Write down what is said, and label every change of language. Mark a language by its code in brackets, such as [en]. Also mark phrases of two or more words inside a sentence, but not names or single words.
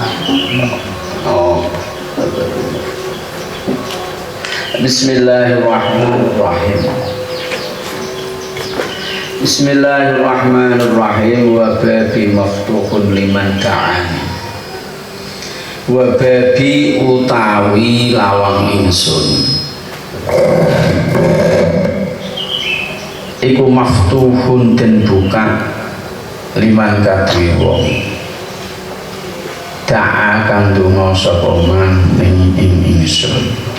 [ar] oh Bismillahirrahmanirrahim. Bismillahirrahmanirrahim. وبابي مفتوح لمن دعاني. وبابي [jv] utawi lawang ingsun iku maftuhun den buka liman kadri wong da'a kang donga sapa man ing ingsun.